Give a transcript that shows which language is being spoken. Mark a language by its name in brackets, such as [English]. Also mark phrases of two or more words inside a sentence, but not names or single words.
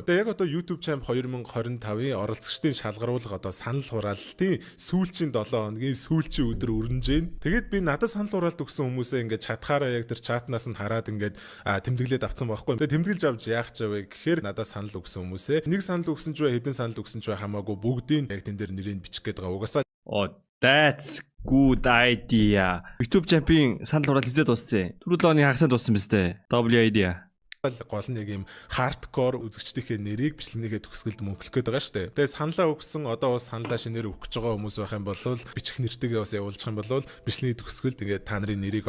[Mongolian] Тэгээ яг одоо YouTube Champ 2025-ийн оролцогчдын шалгаруулга одоо санал хураалтын сүүлчийн 7 хоногийн сүүлчийн өдөр өрнөж байна. Тэгээд би надад санал хураалт өгсөн хүмүүсээ ингээд чатгаараа яг тэр чатнаас нь хараад ингээд тэмдэглээд авцсан байхгүй. Тэгээ тэмдэглэж авч яах ч вэ гэхээр надад санал өгсөн хүмүүсээ нэг санал өгсөн ч вэ хэдэн санал өгсөн ч вэ хамаагүй бүгдийг яг тэн дээр нэрийг бичих гээд байгаа. Угаасаа [English] that's good idea. [Mongolian] YouTube Champ-ийн санал хураалт хийгээд дууссан. Түрүү лооны хагасанд дууссан биз дээ. [English] W idea. [Mongolian] Гол нь яг юм хардкор үзэгчдийнхээ нэрийг бичлэгнийхээ төгсгөлд мөнхлөх гээд байгаа шүү дээ. Тэгээ саналаа өгсөн одоо бас саналаа шинээр өгч байгаа хүмүүс байх юм бол бичих нэртэйгээ бас явуулчих юм бол бичлэгний төгсгөлд ингээд та нарын нэрийг